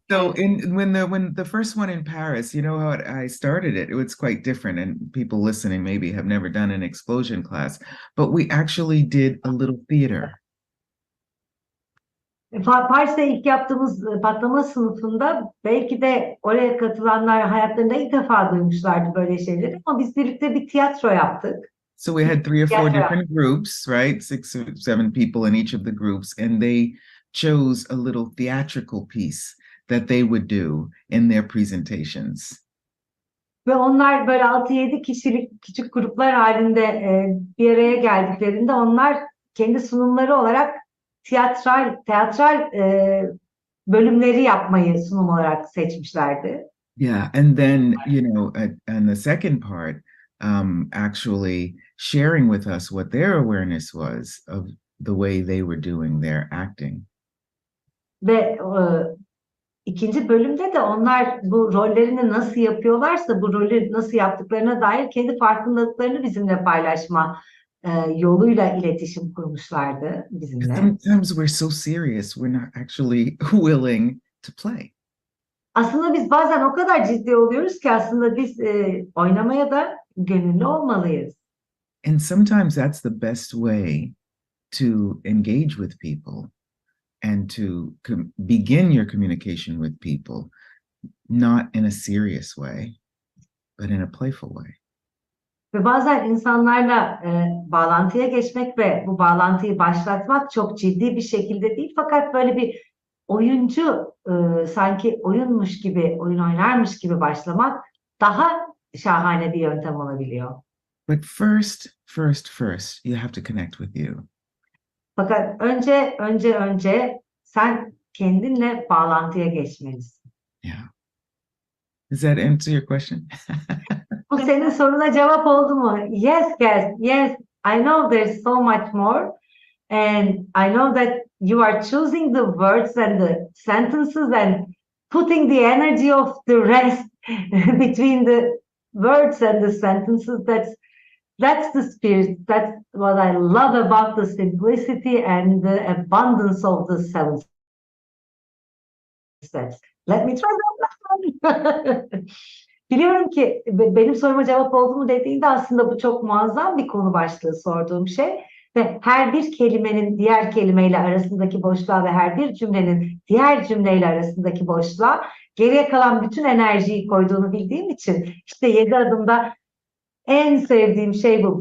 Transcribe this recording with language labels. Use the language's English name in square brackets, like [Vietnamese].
[English] So when the first one in Paris, how I started it, it was quite different, and people listening maybe have never done an explosion class, but we actually did a little theater. [Turkish] Paris'te ilk yaptığımız patlama sınıfında belki de oraya katılanlar hayatlarında ilk defa duymuşlardı böyle şeyleri ama biz birlikte bir tiyatro yaptık. [English] So we had 3 or 4 different groups, right? 6 or 7 people in each of the groups, and they chose a little theatrical piece that they would do in their presentations. [Turkish] Ve onlar böyle 6-7 kişilik küçük gruplar halinde bir araya geldiklerinde onlar kendi sunumları olarak tiyatral bölümleri yapmayı sunum olarak seçmişlerdi. [English] Yeah, and then, and the second part, actually sharing with us what their awareness was of the way they were doing their acting. [Turkish] Ve ikinci bölümde de onlar bu rollerini nasıl yapıyorlarsa bu rolü nasıl yaptıklarına dair kendi farkındalıklarını bizimle paylaşma yoluyla iletişim kurmuşlardı bizimle. [English] Sometimes we're so serious, we're not actually willing to play. [Turkish] Aslında biz bazen o kadar ciddi oluyoruz ki aslında biz oynamaya da gönüllü olmalıyız. [English] And sometimes that's the best way to engage with people and to begin your communication with people, not in a serious way, but in a playful way. [Turkish] Ve bazen insanlarla bağlantıya geçmek ve bu bağlantıyı başlatmak çok ciddi bir şekilde değil fakat böyle bir oyuncu sanki oyunmuş gibi, oyun oynarmış gibi başlamak daha şahane bir yöntem olabiliyor. [English] But first, you have to connect with you. [Turkish] Fakat önce sen kendinle bağlantıya geçmelisin. [English] Yeah. Does that answer your question? [Turkish] Bu senin soruna cevap oldu mu? [English] Yes, Cass. Yes, I know there's so much more. And I know that you are choosing the words and the sentences and putting the energy of the rest between the words and the sentences. That's the spirit. That's what I love about the simplicity and the abundance of the 7 steps. Let me try that. [Turkish] Biliyorum ki benim soruma cevap oldu mu dediğinde aslında bu çok muazzam bir konu başlığı sorduğum şey. Ve her bir kelimenin diğer kelimeyle arasındaki boşluğa ve her bir cümlenin diğer cümleyle arasındaki boşluğa geriye kalan bütün enerjiyi koyduğunu bildiğim için işte 7 adımda en sevdiğim şey bu.